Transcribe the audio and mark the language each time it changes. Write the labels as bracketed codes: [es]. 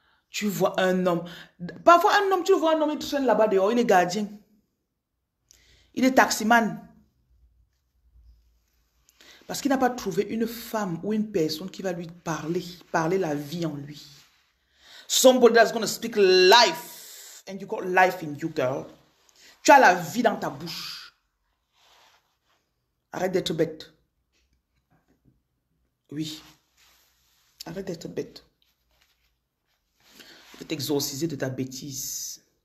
[fr] Tu vois un homme. Parfois, un homme, tu vois un homme, il traîne là-bas dehors, il est gardien. Il est taximan. Parce qu'il n'a pas trouvé une femme ou une personne qui va lui parler la vie en lui. [en] Somebody that's going to speak life. And you got life in you, girl. [fr] Tu as la vie dans ta bouche. Arrête d'être bête. Oui. Arrête d'être bête. Je vais t'exorciser de ta bêtise.